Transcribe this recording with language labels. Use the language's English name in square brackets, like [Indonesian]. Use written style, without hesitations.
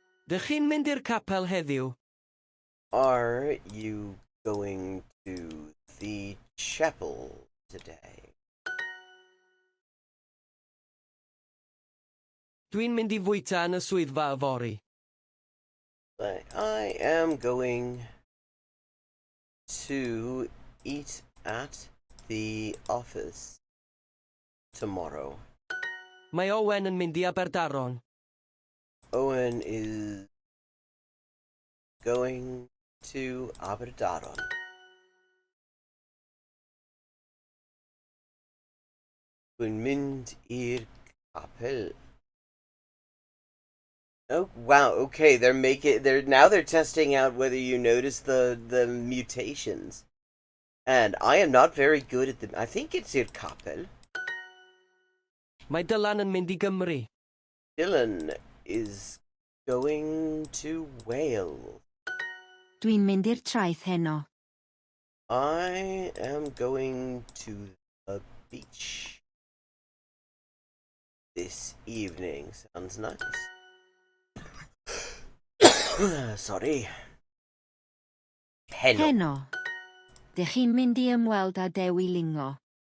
[Welsh] Dych chi'n mynd i'r capel heddiw? [English] Are you going to the chapel today? [Welsh] Dwi'n mynd I fwyta yn y swyddfa yfory. [English] I am going to eat at the office tomorrow. [Welsh] Mae Owen yn mynd I Aberdaron. [English] Owen is going to Aberdaron. [Welsh] Dwi'n mynd i'r capel. [English] Oh wow! Okay, they're testing out whether you notice the mutations, and I am not very good at them. I think it's [Welsh] i'r capel. Mae Dylan yn mynd I Gymru. [English] Dylan is going to Wales. [Welsh] Dwi'n mynd i'r traeth heno. [English] I am going to the beach this evening. Sounds nice. Sorry. [Welsh] Heno. Heno. Dych chi'n mynd I ymweld â Duolingo?